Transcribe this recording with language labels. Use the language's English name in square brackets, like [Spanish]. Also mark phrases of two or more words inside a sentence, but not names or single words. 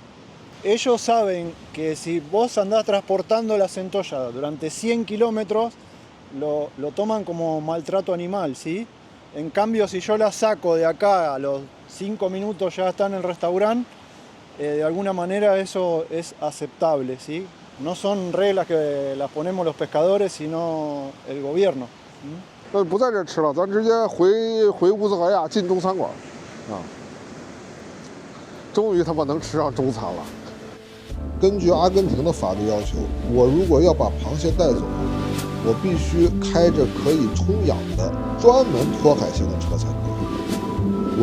[Spanish] Ellos saben que si vos andás transportando la centolla durante 100 kilómetros, lo toman como maltrato animal, ¿sí? En cambio, si yo la saco de acá a los 5 minutos ya está en el restaurante, de alguna manera eso es aceptable, ¿sí? No son reglas que las ponemos los pescadores, sino el gobierno. [Chinese] 不在这吃了，咱直接回乌斯怀亚进中餐馆，啊，终于他妈能吃上中餐了。根据阿根廷的法律要求，我如果要把螃蟹带走，我必须开着可以充氧的专门拖海蟹的车才可以。